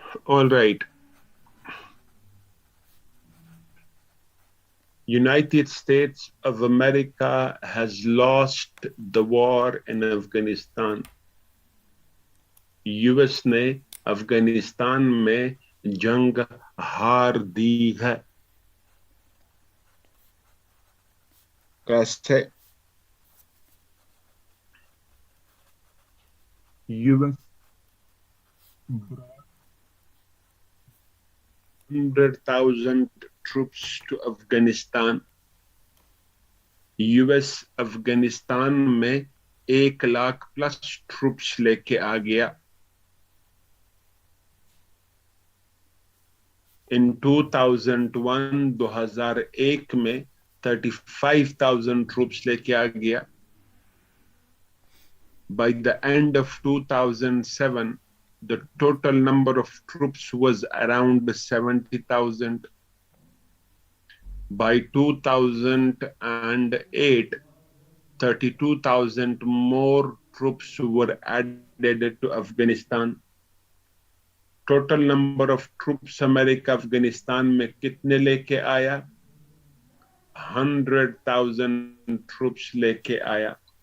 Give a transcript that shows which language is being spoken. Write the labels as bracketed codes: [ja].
[en] All right, United States of America has lost the war in Afghanistan. [hi] US ने अफगानिस्तान में जंग हार दी है। कैसे? [en] US 100,000 troops to Afghanistan. [hi] US Afghanistan में 1 लाख प्लस ट्रूप्स लेके आ गया। इन 2001 में 35,000 ट्रूप्स लेके आ गया। [en] By the end of 2007, the total number of troops was around 70,000. By 2008, 32,000 more troops were added to Afghanistan. Total number of troops [hi] America Afghanistan में कितने लेके आया? 100,000 troops लेके आया।